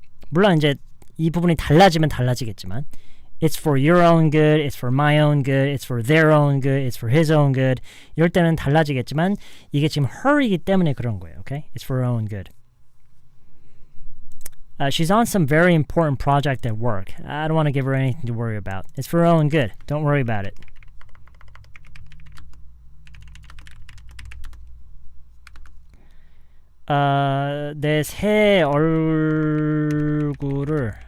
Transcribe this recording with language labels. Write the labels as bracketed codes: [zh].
[ko] 물론 이제 이 부분이 달라지면 달라지겠지만 [en] It's for your own good, it's for my own good, it's for their own good, it's for his own good. [ko] 이럴 때는 달라지겠지만 이게 지금 her이기 때문에 그런 거예요. [en] Okay? It's for her own good. She's on some very important project at work. I don't want to give her anything to worry about. It's for her own good. Don't worry about it. [ko] 내 새 얼굴을